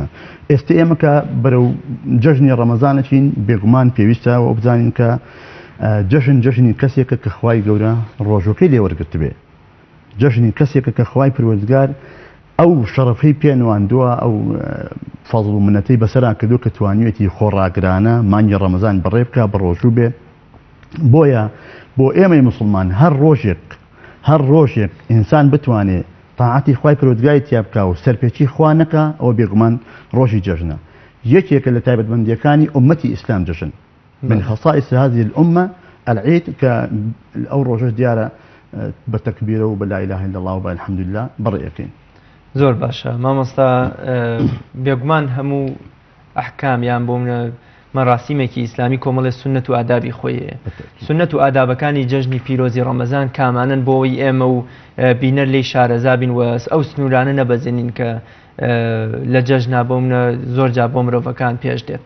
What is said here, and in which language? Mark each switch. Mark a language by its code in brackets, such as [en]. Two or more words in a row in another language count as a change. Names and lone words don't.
[ckb] ئێستا ئێمە کە بەرەو جەژنی ڕەمەزانەچین بێگومان پێویستە و بزانین کە جەژنی کەسێکە کە خوای گەورە ڕۆژەکەی لێ وەرگرت بێ، جەژنی کەسێکە کە خوای پەروەردگار ئەو شەڕەفەی پێنواندووە، ئەو فەزڵ و منەتەی بەسەرا کردو کە توانیوێتی خۆڕاگرانە مانگی ڕەمەزان بەڕێ بکە بە ڕۆژوو بێ. بۆیە بۆ ئێمەی مسلمان هەر ڕۆژێک ئینسان بتوانێت تاعەتی خوای پەروەردگاری تیا بکە و سەرپێچی خوا نەکە، ئەوە بێگومان ڕۆژی جەژنە. یەکێکە لە تایبەتمەندیەکانی ئومەتی ئیسلام جەژن، [ar] من خەصائص هذه الأمة العيد، [ckb] کە ئەو ڕۆژەش دیارە بە تەکبیرە و بە [ar] لا إله إلا الله [ckb] و بە الحەمدولله بەڕێەکەین. زۆر باشە مامۆستا، بێگومان هەموو ئەحکامیان بۆ منە مەراسیمێکی ئیسلامی کۆمەڵێ سنت و ئادابی خۆیە. سنت و ئادابەکانی جەژنی پیرۆزی ڕەمەزان کامانن بۆەوەی ئێمە و بینەر لی شارەزا بین و ئەو سنوورانە نەبەزێنین کە لە جەژنا بۆ منە زۆر جا بۆ مرۆڤەکان پێش دێت.